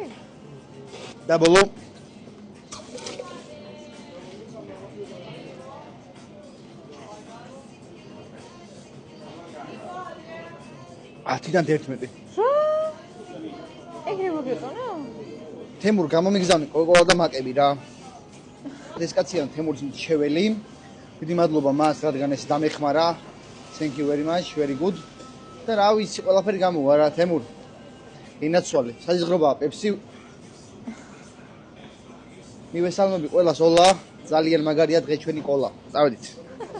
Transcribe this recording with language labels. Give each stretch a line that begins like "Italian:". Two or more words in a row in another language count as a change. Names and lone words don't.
Georgian: და ბოლო ათიდან 11. რა? ეგრე მოგეწონა? თემურ გამომიგზავნე კოკოლა და მაკები რა. ეს კაცია თემურის მრჩეველი. დიდი მადლობა მას, რადგან ეს დამეხმარა.
English: Thank you very much, very good.
Georgian: და რა ვიცი, ყველაფერი გამოვა რა, თემურ. ინაცვალე, საზღრობაა პეპსი. მივესალმები ყველას, ოლა, ძალიან მაგარია დღე ჩვენი ყოლა. წავედით.